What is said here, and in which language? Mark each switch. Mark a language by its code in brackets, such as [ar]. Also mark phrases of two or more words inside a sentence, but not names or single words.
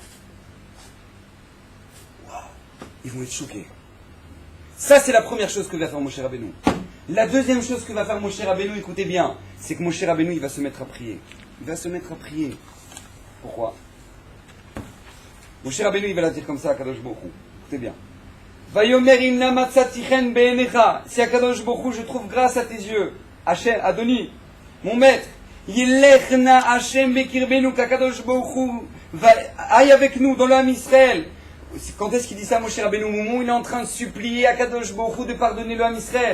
[fr] Ils vont être choqués. Ça, c'est la première chose que va faire Moshe Rabbeinu. La deuxième chose que va faire Moshe Rabbeinu, écoutez bien, c'est que Moshe Rabbeinu, il va se mettre à prier. Pourquoi? Moshe Rabbeinu, il va la dire comme ça à Kadosh Baruch Hu. Écoutez bien. [he] ויאמר אם נא מצאתי חן בעיניך. [fr] Si à Kadosh Baruch Hu, je trouve grâce à tes yeux. [he] השם, אדוני, [fr] mon maître. [he] ילך נא השם בקרבנו, [fr] qu'Akadosh Baruch Hu aille avec nous dans l'âme Israël. Quand est-ce qu'il dit ça, Moshe Rabbeinu? Au moment où il est en train de supplier à Kadosh Baruch Hu de pardonner le Ham Israël.